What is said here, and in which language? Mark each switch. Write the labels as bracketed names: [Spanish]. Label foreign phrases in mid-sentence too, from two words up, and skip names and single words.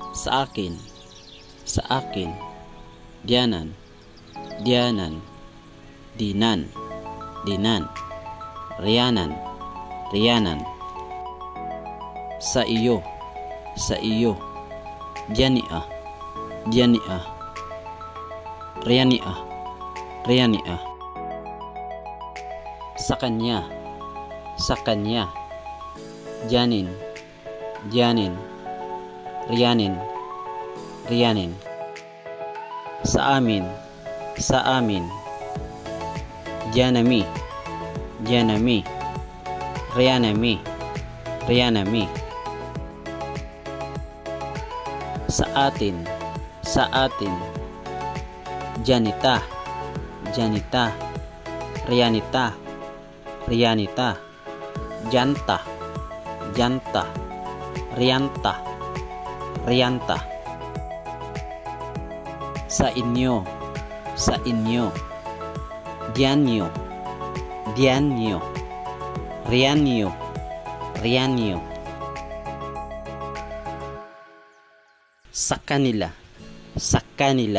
[Filipino] Sa akin, sa akin. [Maranao] Diyanan, diyanan. Dinan, dinan. Riyanan, riyanan. [Filipino] Sa iyo, sa iyo. [Maranao] Diyania, diyania. Riyania, riyania. [Filipino] Sa kanya, sa kanya. [Maranao] Diyanin, diyanin. Riyanin, riyanin. [Filipino] Sa amin, sa amin. [Maranao] Diyanami, diyanami. Riyanami, riyanami. [Filipino] Sa atin, sa atin. [Maranao] Janita, janita. Riyanita, riyanita. Janta, janta. Riyanta, riyanta. [Filipino] Sa inyo, sa inyo. [Maranao] Diyanyo, diyanyo. Riyanyo, riyanyo. [Filipino] Sa kanila, sa kanila.